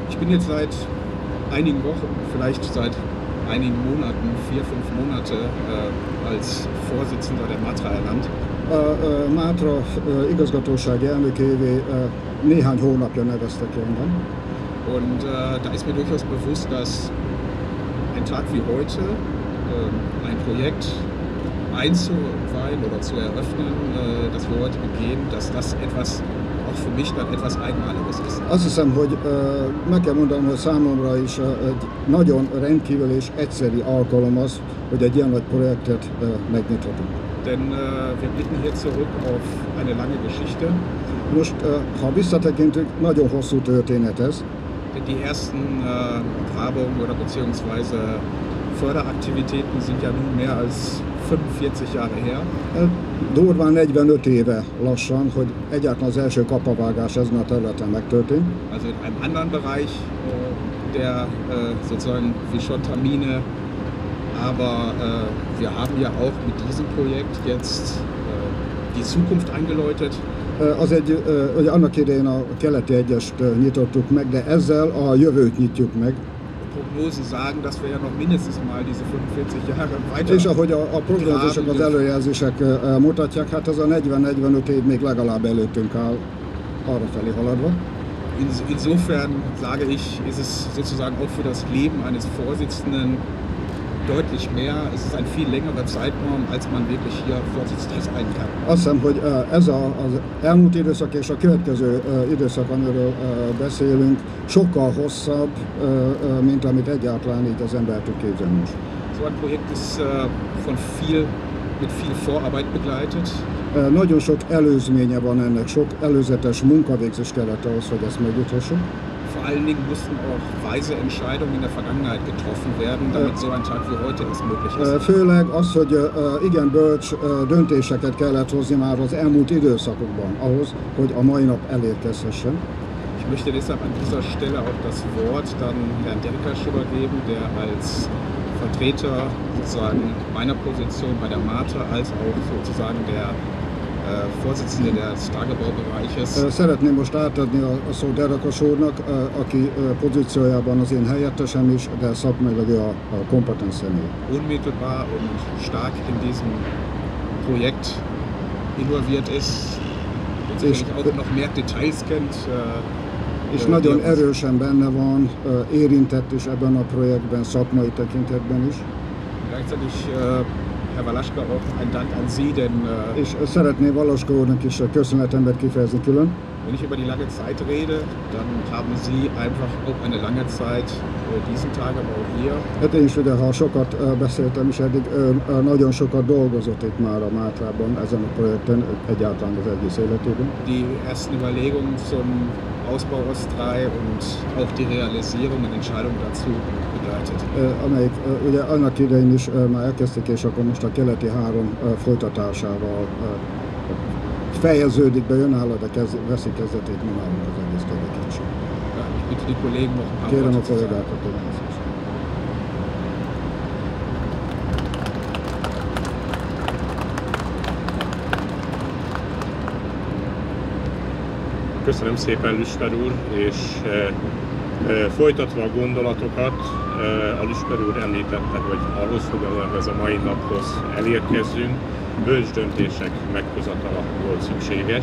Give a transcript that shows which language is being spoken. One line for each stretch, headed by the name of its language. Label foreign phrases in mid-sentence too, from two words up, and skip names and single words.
German: Ich bin jetzt seit einigen Wochen, vielleicht seit einigen Monaten, 4-5 Monate als Vorsitzender der Matra ernannt.
Hungarian: Mátra igazgatósági elnökévé néhány hónapja neveztek engem.
German: Und da ist mir durchaus bewusst, dass ein Tag wie heute, ein Projekt einzuweihen oder zu eröffnen, das wir heute begehen, dass das etwas, auch für mich dann etwas Einmaliges ist.
Hungarian: Azt hiszem, hogy meg kell mondanom, hogy számomra is egy nagyon rendkívül és egyszeri alkalom az, hogy egy ilyen nagy projektet megnyithatunk.
German: Denn wir blicken hier zurück auf eine lange Geschichte.
Hungarian: Most, ha visszatekintünk, nagyon hosszú történet ez.
German: Denn die ersten Grabungen oder beziehungsweise Förderaktivitäten sind ja nun mehr als 45 Jahre her.
Hungarian: Durván 45 éve lassan, hogy egyáltalán az első kapavágás ezen a területen megtörtént.
German: Also in einem anderen Bereich der sozusagen Vichontamine. Aber wir haben ja auch mit diesem Projekt jetzt die Zukunft eingeläutet.
Hungarian: Ugye annak idején a keleti egyest nyitottuk meg, de ezzel a jövőt nyitjuk meg.
German: Prognosen sagen, dass wir ja noch mindestens mal diese 45 Jahre weiter.
Hungarian: És ahogy a prognózisok, az előjelzések mutatják, hát ez a 40-45 év még legalább előttünk áll, arra felé haladva.
German: Insofern sage ich, ist es sozusagen auch für das Leben eines Vorsitzenden deutlich mehr. Es ist ein viel längerer Zeitraum, als man wirklich hier Vorsitzender sein kann.
Hungarian: Azt hiszem, hogy ez az elmúlt időszak és a következő időszak, amiről beszélünk, sokkal hosszabb, mint amit egyáltalán így az ember tud képzelni.
German: So ein Projekt ist mit viel Vorarbeit begleitet.
Hungarian: Nagyon sok előzménye van ennek, sok előzetes munkavégzés kellett ahhoz, hogy ezt megüthessük.
German: Vor allen Dingen mussten auch weise Entscheidungen in der Vergangenheit getroffen werden, damit so ein Tag wie heute erst möglich ist.
Hungarian: Főleg az, hogy igen bölcs döntéseket kellett hozni már az elmúlt időszakokban, ahhoz, hogy a mai nap elérkezhessen.
German: Ich möchte deshalb an dieser Stelle auch das Wort dann Herrn Derkasch übergeben, der als Vertreter sozusagen meiner Position bei der Matra als auch sozusagen der Vorsitzende des Tagebaubereiches.
Hungarian: Szeretném most átadni a szót Derkasch úrnak, aki pozíciójában az én helyettesem is, de szakmailag a kompetens személy.
German: Unmittelbar und stark in diesem Projekt involviert ist, und auch noch mehr Details kennt.
Hungarian: És nagyon erősen benne van, érintett is ebben a projektben, szakmai tekintetben is.
German: Gleichzeitig Herr Walaschka, auch ein Dank an Sie, denn
Hungarian: és szeretném Walaschka úrnak is a köszönetemet kifejezni külön.
German: Wenn ich über die lange Zeit rede, dann haben Sie einfach auch eine lange Zeit diesen Tagebau hier.
Hungarian: Hát én is ugye, ha sokat beszéltem is eddig, nagyon sokat dolgozott itt már a Mátrában, ezen a projekten, egyáltalán az egész életében.
German: Die ersten Überlegungen zum Ausbau Ost 3 und auch die Realisierung und Entscheidung dazu begleitet.
Hungarian: Amelyik ugye annak idején is már elkezdték, és akkor most a keleti 3 folytatásával fejeződik be, önálló, de veszi kezdetét mi nálunk az egész tevékenység. Kérem a kollégákat, hogy Köszönöm szépen, Lüsper úr, és folytatva a gondolatokat, a Lüsper úr említette, hogy ahhoz, hogy ez a mai naphoz elérkezzünk, bölcs döntések meghozatala volt szükséges.